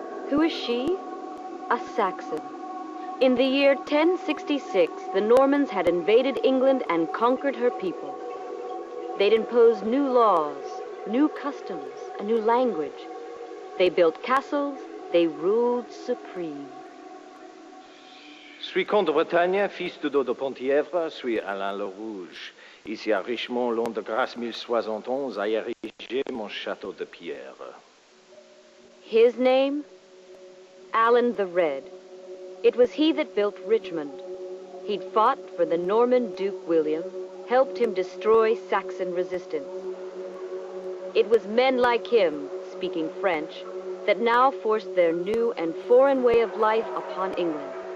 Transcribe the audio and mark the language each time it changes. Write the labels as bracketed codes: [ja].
[en] Who is she? A Saxon. In the year 1066, the Normans had invaded England and conquered her people. They'd imposed new laws, new customs, a new language. They built castles, they ruled supreme. [fr] Suis comte de Bretagne, fils de Dodo Penthièvre, suis Alain le Rouge. Ici à Richmond, l'an de grâce 1071, a érigé mon château de pierre. [en] His name? Alan the Red. It was he that built Richmond. He'd fought for the Norman Duke William, helped him destroy Saxon resistance. It was men like him, speaking French, that now forced their new and foreign way of life upon England.